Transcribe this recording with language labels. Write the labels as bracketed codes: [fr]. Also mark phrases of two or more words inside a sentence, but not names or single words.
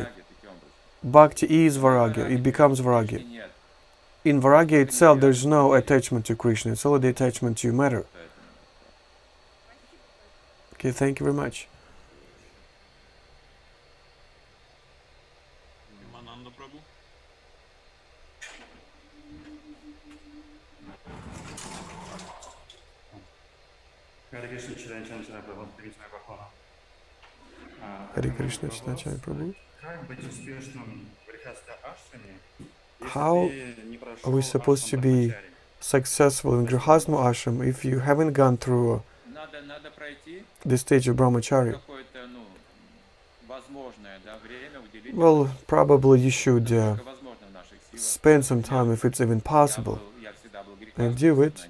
[en] Bhakti is Vairagya, it becomes Vairagya. In Vairagya itself, there's no attachment to Krishna, it's only the attachment to matter. Okay, thank you very much. Imminent prabhu. Hare Krishna, Chaitanya Chandra Charan prabhu. Hare Krishna, Chaitanya Chandra prabhu. [ru] Как быть успешным в грехастха-ашраме, [en] How are we supposed to be successful in Grihastha ashram if you haven't gone through the stage of brahmachari? Well, probably you should spend some time, if it's even possible, and do it.